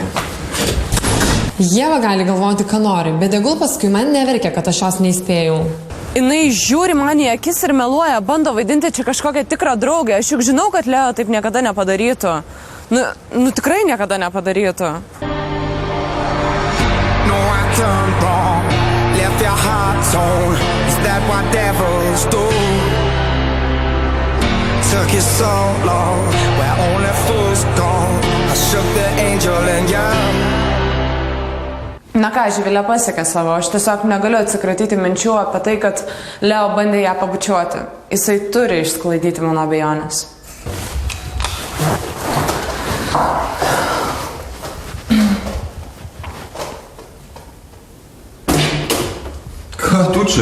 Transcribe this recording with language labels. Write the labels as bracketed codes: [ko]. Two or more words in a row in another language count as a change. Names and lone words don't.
[lt] Ieva gali galvoti, ką nori, bet tegul paskui man neverkia, kad aš jos neįspėjau. Jinai žiūri man į akis ir meluoja, bando vaidinti čia kažkokią tikrą draugę. Aš juk žinau, kad Leo taip niekada nepadarytų. Nu tikrai niekada nepadarytų. [en] No, I turned wrong, left your heart torn. Is that what devils do? Took you so long, where only fools gone. I shook the angel and young. [lt] Na ką, Živilė pasiekė savo, aš tiesiog negaliu atsikratyti minčių apie tai, kad Leo bandė ją pabučiuoti. Jisai turi išsklaidyti mano abejonės. Ką tu čia?